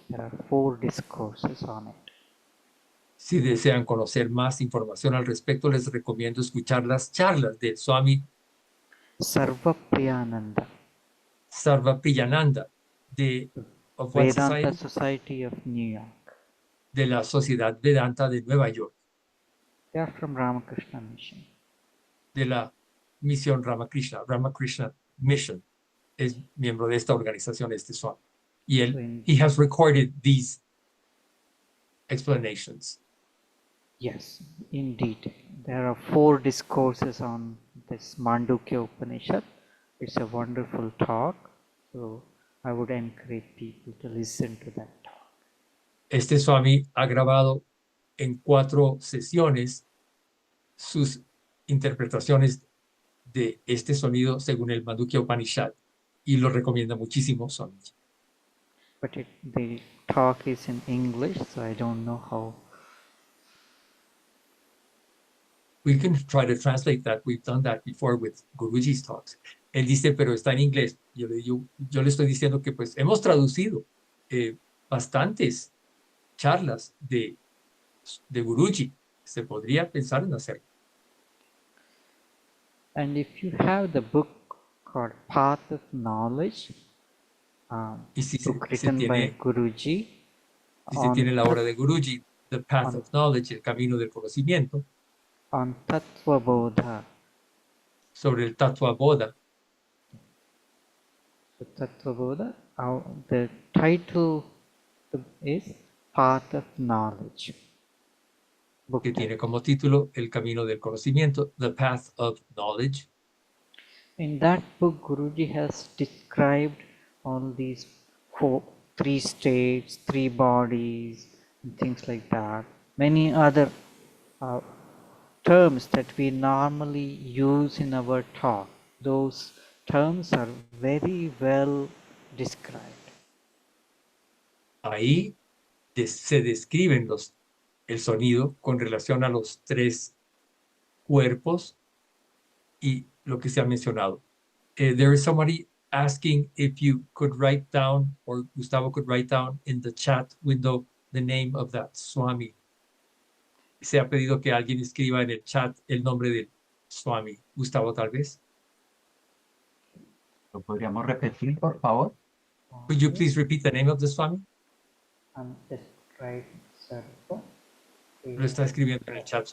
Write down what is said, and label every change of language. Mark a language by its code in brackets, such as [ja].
[en] There are 4 discourses on it. [es] Si desean conocer más información al respecto, les recomiendo escuchar las charlas del Swami Sarvapriyananda [en] Sarvapriyananda of what Vedanta society? Society of New York. [es] De la Sociedad Vedanta de Nueva York, [en] They are from Ramakrishna Mission. [es] de la Misión Ramakrishna Mission. Es miembro de esta organización, este Swami. Y él, [en] he has recorded these explanations. Yes, in detail. There are 4 discourses on this Mandukya Upanishad. It's a wonderful talk, so I would encourage people to listen to that talk. [es] Este Swami ha grabado en 4 sesiones sus interpretaciones de este sonido según el Mandukya Upanishad y lo recomienda muchísimo Swami. [en] But the talk is in English, so I don't know how. We can try to translate that. We've done that before with Guruji's talks. [es] Él dice, pero está en inglés. Yo le estoy diciendo que pues hemos traducido bastantes charlas de Guruji. Se podría pensar en hacerlo. [en] And if you have the book called Path of Knowledge, book written by Guruji, [es] si se tiene la obra de Guruji, The Path of Knowledge, el camino del conocimiento, [en] on Tattva Bodha, [es] sobre el Tattva Bodha. [en] So Tattva Bodha, the title is Path of Knowledge. Book [es] que tiene como título El camino del conocimiento, The Path of Knowledge. [en] In that book, Guruji has described all these 3 states, 3 bodies, and things like that. Many other terms that we normally use in our talk. Those terms are very well described. [es] Ahí se describen el sonido con relación a los 3 cuerpos y lo que se ha mencionado. [en] There is somebody asking if you could write down, or Gustavo could write down in the chat window, the name of that Swami. [es] Se ha pedido que alguien escriba en el chat el nombre del Swami. Gustavo, tal vez. ¿Lo podríamos repetir, por favor? [en] Could you please repeat the name of the Swami? Just write Sarva. [es] Lo está escribiendo en el chat.